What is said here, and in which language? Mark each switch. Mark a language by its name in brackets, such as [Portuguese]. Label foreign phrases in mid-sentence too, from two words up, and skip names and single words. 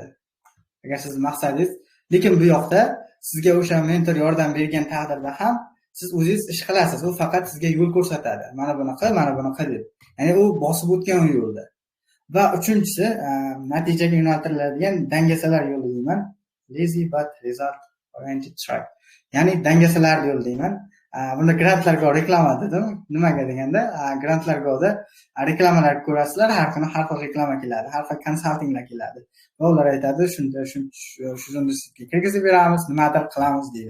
[Uzbek] Agar siz maqsadingiz, lekin bu yoqda sizga o'sha mentor yordam bergan taqdirda ham siz o'zingiz ish qilasiz. U faqat sizga yo'l ko'rsatadi. Mana bunaqa deb. Ya'ni u bosib o'tgan yo'lda. Va uchinchisi natijaga yo'naltiriladigan dangasalar yo'li deyman. [English] Lazy but result oriented track. [Uzbek] Ya'ni dangasalar yo'li deyman. Bunda Grantlar Go reklama dedim. Nimaga deganda, Grantlar Go'da reklamalar ko'rasizlar, har kuni har xil reklama keladi, har xil konsaltinglar keladi. Va ular aytadi, shunda shu universitetga kirgizib beramiz, nimadir qilamiz deydi.